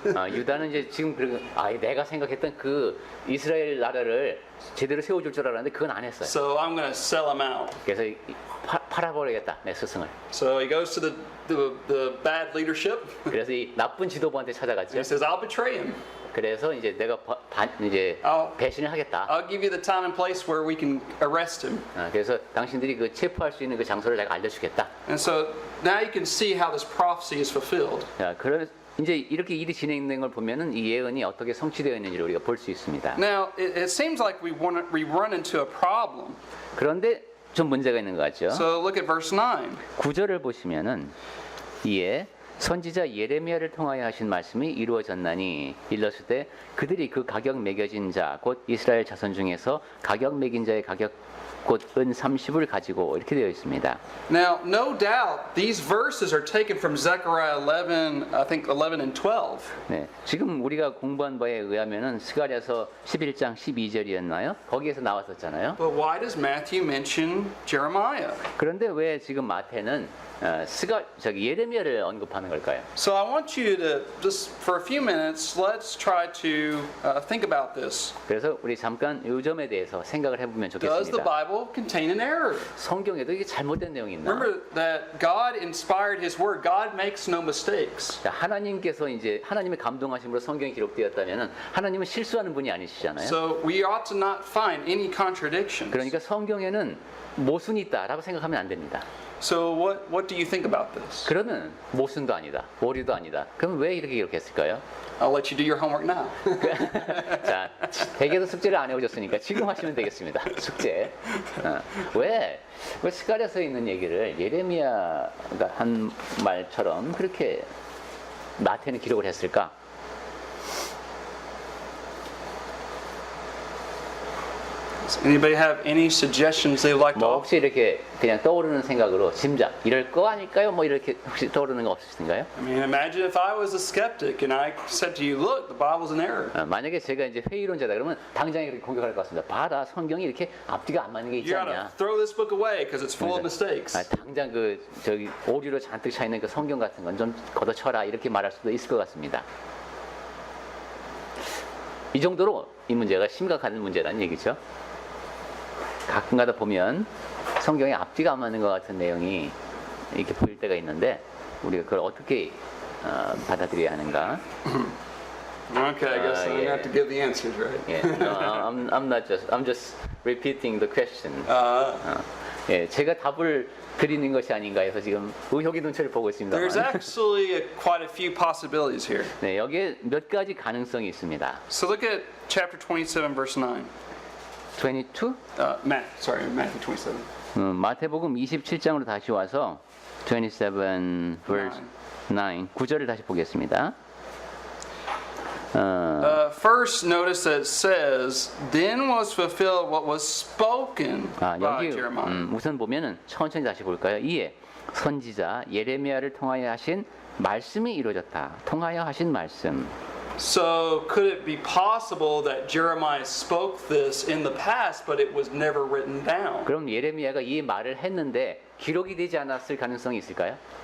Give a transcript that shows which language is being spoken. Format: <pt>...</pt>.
<ko>유다는 이제 지금 내가 생각했던 그 이스라엘 나라를 제대로 세워줄 줄 알았는데 그건 안 했어요.</ko> <en>So I'm going to sell him out.</en> <ko>그래서 팔아버리겠다 내 스승을.</ko> <en>So he goes to the bad leadership.</en> <ko>그래서 이 나쁜 지도부한테 찾아갔죠.</ko> <en>He says, I'll betray him.</en> <ko>그래서 이제 내가 배신을 하겠다.</ko> <en>I'll give you the time and place where we can arrest him.</en> <ko>그래서 당신들이 그 체포할 수 있는 그 장소를 내가 알려주겠다.</ko> <en>And so now you can see how this prophecy is fulfilled.</en> <ko>그런 이제 이렇게 일이 진행된 걸 보면은 이 예언이 어떻게 성취되어 있는지를 우리가 볼 수 있습니다.</ko> <en>Now it seems like we run into a problem.</en> <ko>그런데 좀 문제가 있는 것 같죠.</ko> <en>So look at verse 9.</en> <ko>9절을 보시면은 이에 선지자 예레미야를 통하여 하신 말씀이 이루어졌나니 일렀을 때 그들이 그 가격 매겨진 자 곧 이스라엘 자손 중에서 가격 매긴 자의 가격 곧 은 30을 가지고 이렇게 되어 있습니다.</ko> <en>Now, no doubt, these verses are taken from Zechariah 11, I think 11 and 12.</en> <ko>네, 지금 우리가 공부한 바에 의하면은 스가랴서 11장 12절이었나요? 거기에서 나왔었잖아요.</ko> <en>But why does Matthew mention Jeremiah?</en> <ko>그런데 왜 지금 마태는 예레미야를 언급하는 걸까요?</ko> <en>So I want you to just for a few minutes, let's try to think about this.</en> <ko>그래서 우리 잠깐 이 점에 대해서 생각을 해보면</ko> <en>Does the</en> <ko>좋겠습니다.</ko> <en>Bible contain an error?</en> <ko>성경에도 이게 잘못된 내용이 있나?</ko> <en>Remember that God inspired His Word. God makes no mistakes.</en> <ko>자, 하나님께서 이제 하나님의 감동하심으로 성경이 기록되었다면은 하나님은 실수하는 분이 아니시잖아요.</ko> <en>So we ought to not find any contradictions.</en> <ko>그러니까 성경에는 모순이 있다라고 생각하면 안 됩니다.</ko> <en>So what do you think about this?</en> <ko>그러면 모순도 아니다, 오류도 아니다. 그럼 왜 이렇게 기록했을까요?</ko> <en>I'll let you do your homework now.</en> <ko>자, 댁에서 숙제를 안 해오셨으니까 지금 하시면 되겠습니다. 숙제. 왜 스가랴서에 있는 얘기를 예레미야가 한 말처럼 그렇게 마태는 기록을 했을까?</ko> <en>Anybody have any suggestions they'd like to</en> <ko>뭐</ko> <en>offer?</en> <ko>혹시 이렇게 그냥 떠오르는 생각으로 짐작 이럴 거 아닐까요? 뭐 이렇게 혹시 떠오르는 거 없으신가요?</ko> <en>I mean, imagine if I was a skeptic and I said to you, look, the Bible's an error.</en> <ko>만약에 제가 이제 회의론자다 그러면 당장에 그렇게 공격할 것 같습니다. 봐라, 성경이 이렇게 앞뒤가 안 맞는 게 있지</ko> <en>You gotta</en> <ko>않냐?</ko> <en>throw this book away because it's full of mistakes.</en> <ko>당장 그 저기 오류로 잔뜩 차 있는 그 성경 같은 건 좀 걷어쳐라 이렇게 말할 수도 있을 것 같습니다. 이 정도로 이 문제가 심각한 문제라는 얘기죠. 가끔가다 보면 성경에 앞뒤가 안 맞는 것 같은 내용이 이렇게 보일 때가 있는데 우리가 그걸 어떻게 받아들여야 하는가?</ko> <en>Okay, I guess I'm gonna have to give the answers, right? Yeah, no, I'm just repeating the question.</en> <ko>예, 제가 답을 드리는 것이 아닌가 해서 지금 의혹의 눈초리를 보고 있습니다.</ko> <en>There's actually quite a few possibilities here.</en> <ko>네, 여기에 몇 가지 가능성이 있습니다.</ko> <en>So look at chapter 27, verse 9. 22? Matthew 27.</en> <ko>마태복음 27장으로 다시 와서 27 verse 9, 9절을 다시 보겠습니다.</ko> <en>First, notice that it says, "Then was fulfilled what was spoken by</en> <ko>여기</ko> <en>Jeremiah."</en> <ko>우선 보면은 천천히 다시 볼까요? 이에 선지자 예레미야를 통하여 하신 말씀이 이루어졌다. 통하여 하신 말씀.</ko> <en>So, could it be possible that Jeremiah spoke this in the past, but it was never written down?</en> <ko>그럼 예레미야가 이 말을 했는데 기록이 되지 않았을 가능성이 있을까요?</ko>